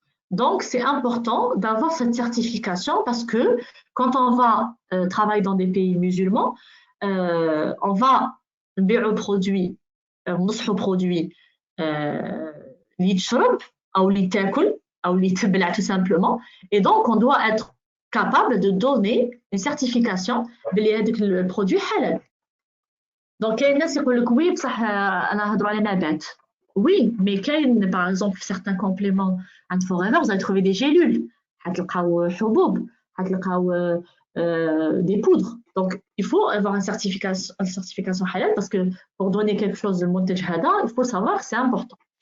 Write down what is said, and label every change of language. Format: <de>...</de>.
<fr>Donc c'est important d'avoir cette certification parce que quand on va travailler dans des pays musulmans, on va</fr> <ar>نبيعوا</ar> <fr>produits</fr> <ar>نصحوا</ar> <fr>produits</fr> <ar>اللي يتشرب او اللي تاكل</ar> <fr>ou</fr> <ar>اللي تبلع</ar> <fr>tout simplement, et donc on doit être capable de donner une certification</fr> <ar>بلي هذاك البرودوي حلال. Donc كاين الناس يقول لك وي بصح انا نهضروا على نبات.</ar> <fr>Oui, mais</fr> <ar>كاين</ar> <fr>par exemple certains compléments عند Forever, vous allez trouver des gélules,</fr> <ar>حتلقاو حبوب, حتلقاو</ar> <fr>des poudres. Donc il faut avoir une certification halal parce que pour donner quelque chose de</fr> <ar>منتج هذا,</ar> <fr>il faut savoir que c'est important.</fr>